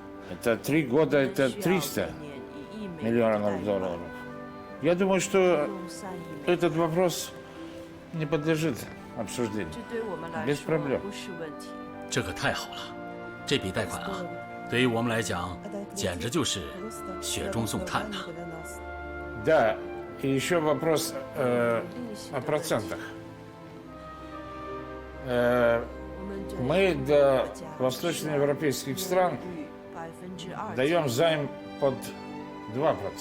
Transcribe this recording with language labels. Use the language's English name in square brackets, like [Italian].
[Russian] Это 3 года, это 300 миллионов долларов. Я думаю, что этот вопрос не подлежит обсуждению. Без проблем. [Chinese] 这可太好了，这笔贷款啊，对于我们来讲，简直就是雪中送炭呐。 [Russian] Да, и еще вопрос о процентах. Мы для восточноевропейских стран даем займ под 2%.